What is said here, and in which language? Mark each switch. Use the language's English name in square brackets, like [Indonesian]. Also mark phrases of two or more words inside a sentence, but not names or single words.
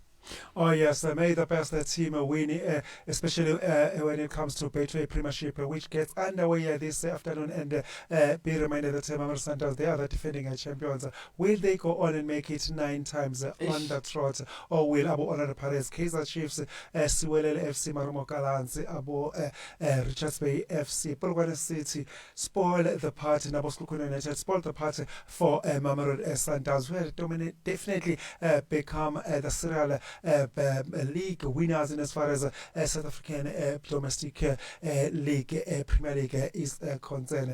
[English] Oh yes, may the best team win, especially when it comes to Betway Premiership, which gets underway this afternoon. And be reminded that Mamelodi Sundowns, they are the defending champions. Will they go on and make it 9 times on the trot, or will Abu Honor Perez, Kaizer Chiefs, Siwelele FC, Marumo Gallants, Abu Richards Bay FC, Polokwane City spoil the party? Nabo Skukuni United spoil the party for Mamelodi Sundowns, who will definitely become the serial league winners in as far as South African domestic league Premier League is concerned.